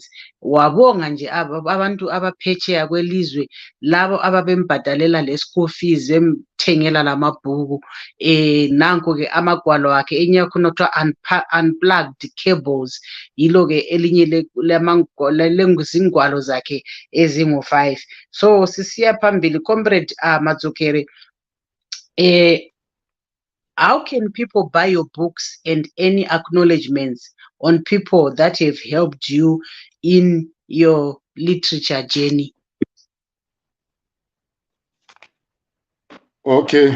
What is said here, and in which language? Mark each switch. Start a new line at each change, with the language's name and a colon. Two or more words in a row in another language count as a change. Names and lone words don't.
North Ndebele: Wabonga nje abantu abaphetsheya kwelizwe, labo ababembhadalela le-
English: school fees,
North Ndebele: bemthengela lamabhuku. Nanko-ke amagwalo akhe enye yakhona kuthiwa unplugged cables, yilo-ke elinye lezingwalo zakhe ezingu-5. So sisiya phambili, Comrade Madzorera,
English: how can people buy your books and any acknowledgements on people that have helped you in your literature journey? Okay.